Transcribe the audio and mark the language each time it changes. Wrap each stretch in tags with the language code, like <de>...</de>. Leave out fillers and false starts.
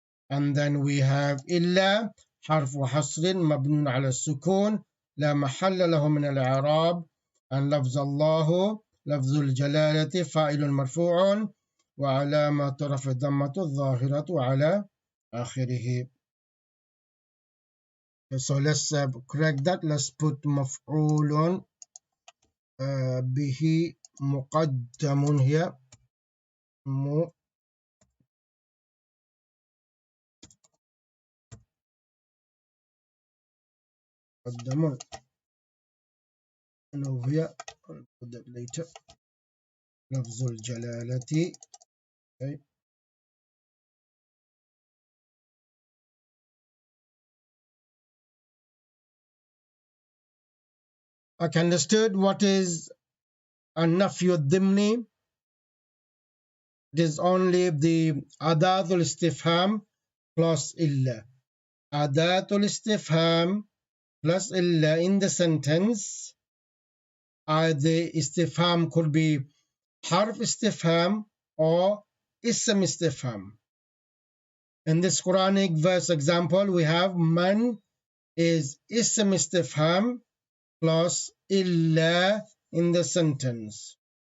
<ar>And then we have إلا حرف حصر مبني على السكون لا محل له من الإعراب. and لفظ الله لفظ الجلالة فاعل مرفوع وعلامة رفع الضمة الظاهرة على آخره.</ar> <en>So let's correct that. Let's put مفعول به مقدم here.</en> <ar>مقدم.</ar> <en>And over here, I'll put that later.</en> <ar>لفظ الجلالة. Okay.</ar> <en>Okay, understood what is النفي الضمني. It is only the أداة الاستفهام plus إلا. أداة الاستفهام plus إلا in the sentence.</en> <ar>The استفهام could be حرف استفهام or اسم استفهام.</ar> <en>In this Quranic verse example, we have man is اسم استفهام plus إلا in the sentence.</en>